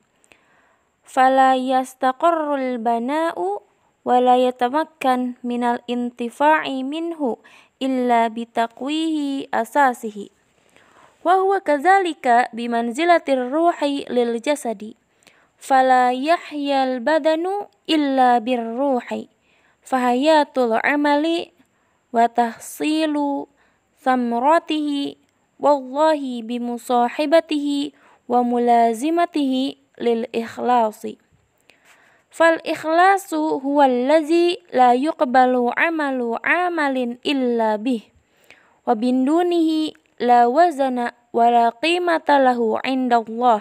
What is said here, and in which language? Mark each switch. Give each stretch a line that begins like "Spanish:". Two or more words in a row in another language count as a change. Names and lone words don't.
Arabic: فلا يستقر البناء ولا يتمكن من الانتفاع منه إلا بتقوية أساسه. وهو كذلك بمنزلة الروح للجسد. فلا يحيا البدن إلا بالروح. فحياة العمل وتحصيل ثمرته والله بمصاحبته وملازمته للإخلاص. فالإخلاص هو الذي لا يقبل عمل عمل إلا به وبدونه لا وزن ولا قيمة له عند الله.